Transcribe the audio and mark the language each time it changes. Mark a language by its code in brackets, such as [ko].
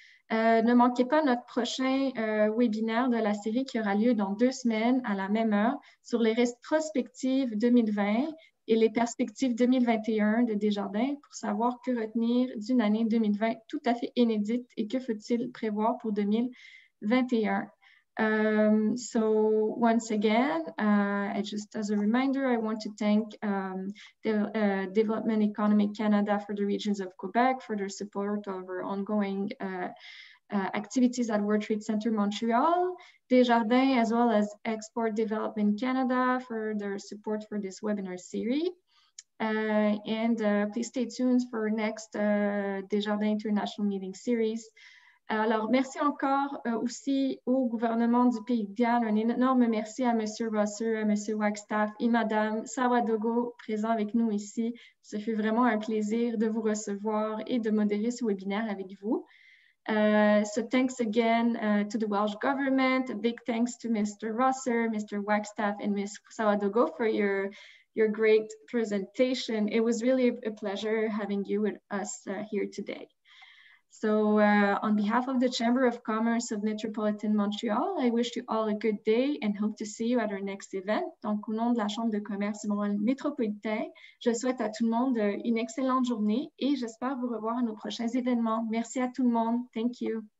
[fr] Ne manquez pas notre prochain webinaire de la série qui aura lieu dans 2 semaines à la même heure sur les rétrospectives 2020 et les perspectives 2021 de Desjardins pour savoir que retenir d'une année 2020 tout à fait inédite et que faut-il prévoir pour 2021. [en] So once again, just as a reminder, I want to thank Development Economic Canada for the regions of Quebec for their support of our ongoing activities at World Trade Center Montreal, Desjardins, as well as Export Development Canada for their support for this webinar series. Please stay tuned for next Desjardins International Meeting Series. [fr] Alors, merci encore aussi au gouvernement du Pays de Galles. Un énorme merci à M. Rosser, à M. Wagstaff et Mme Sawadogo présents avec nous ici. Ce fut vraiment un plaisir de vous recevoir et de modérer ce webinaire avec vous. [en] So thanks again to the Welsh government. A big thanks to Mr. Rosser, Mr. Wagstaff, and Ms. Sawadogo for your great presentation. It was really a pleasure having you with us here today. So on behalf of the Chamber of Commerce of Metropolitan Montreal, I wish you all a good day and hope to see you at our next event. [fr] Donc, au nom de la Chambre de commerce du Montréal métropolitain, je souhaite à tout le monde une excellente journée et j'espère vous revoir à nos prochains événements. Merci à tout le monde. [en] Thank you.